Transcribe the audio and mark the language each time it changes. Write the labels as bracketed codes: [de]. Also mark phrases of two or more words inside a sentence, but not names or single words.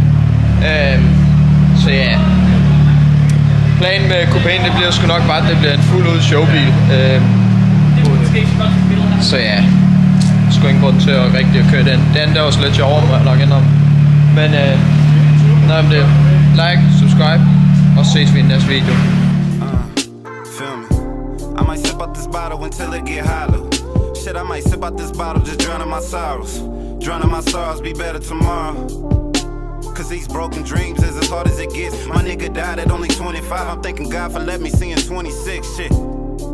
[da] Så ja. Planen med Copain, det bliver sgu nok bare, at det bliver en fuld ud showbil. Så ja, sgu ingen grund til at rigtig køre den. Den der var slet sjovere, må jeg nok indrømme. Men nej, det [en] like, subscribe, [da] og ses vi i næste video. [en] Feel me? I might sip out this bottle until it get hollow. Shit, I might sip out this bottle, just drowning my sorrows. Drowning my sorrows, be better tomorrow. Cause these broken dreams is as hard as it gets. My nigga died at only 25. I'm thanking God for letting me see in 26.